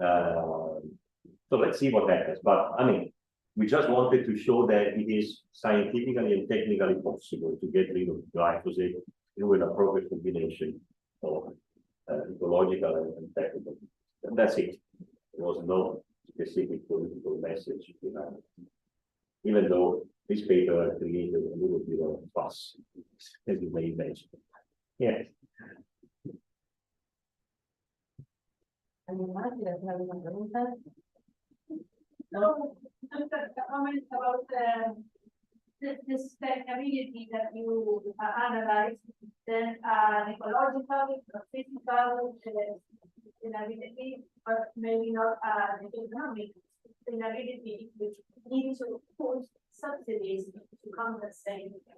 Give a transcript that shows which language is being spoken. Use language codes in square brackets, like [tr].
[en] So let's see what happens. But I mean, we just wanted to show that it is scientifically and technically possible to get rid of glyphosate through an appropriate combination of ecological and technical. And that's it. There was no specific political message behind it. Even though this paper created a little bit of fuss, as you may imagine. Yes. [es] ¿Alguien más quiere hacer alguna pregunta? [en] No, just a comment about this variability that you analyzed, then ecological, physical, sustainability, but maybe not economic sustainability, which needs to put subsidies to compensate.